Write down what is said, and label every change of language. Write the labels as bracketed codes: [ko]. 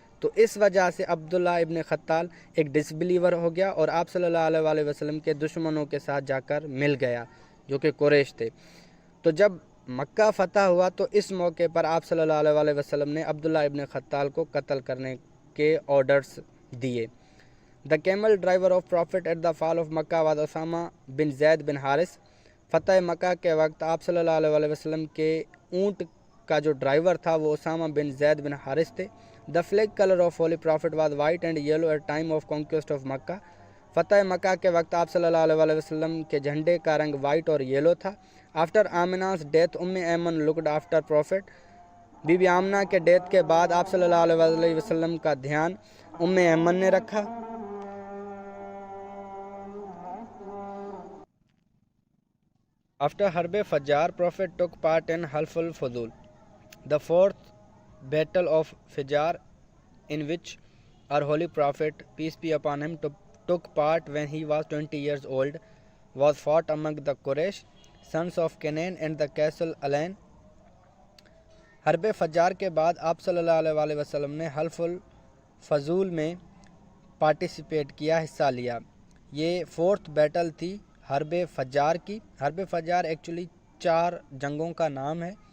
[ur] تو اس وجہ سے عبداللہ ابن خطال ایک ڈسبلیور ہو گیا اور آپ صلی اللہ علیہ وسلم کے دشمنوں کے ساتھ جا کر مل گیا جو کہ قریش تھے. تو جب مکہ فتح ہوا تو اس موقع پر آپ صلی اللہ علیہ وسلم نے عبداللہ ابن خطال کو قتل کرنے کے آرڈرز دیے. [en] The camel driver of Prophet at the fall of Makkah was Osama bin Zaid bin Haris. [ur] فتح مکہ کے وقت آپ صلی اللہ علیہ وسلم کے اونٹ کا جو ڈرائیور تھا وہ اسامہ بن زید بن حارث تھے. [en] The flag color of Holy Prophet was white and yellow at time of conquest of Makkah. [ur] فتح مکہ کے وقت آپ صلی اللہ علیہ وسلم کے جھنڈے کا رنگ وائٹ اور یلو تھا. [en] After Amna's death Ayman looked after prophet. [ur] Be be Amna کے ڈیتھ کے بعد آپ صلی اللہ علیہ وسلم کا دھیان ایمن نے رکھا. [en] After Harb Fajjar, Prophet took part in Half al-Fudul, the fourth battle of Fajjar, in which our Holy Prophet, peace be upon him, took part when he was 20 years old, was fought among the Quraysh, sons of Canaan and the castle Alan. [ur] حرب فجار کے بعد آپ صلی اللہ علیہ وسلم نے حلف الفضول میں پارٹیسپیٹ کیا، حصہ لیا. یہ فورتھ بیٹل تھی حرب فجار کی. حرب فجار ایکچولی 4 جنگوں کا نام ہے.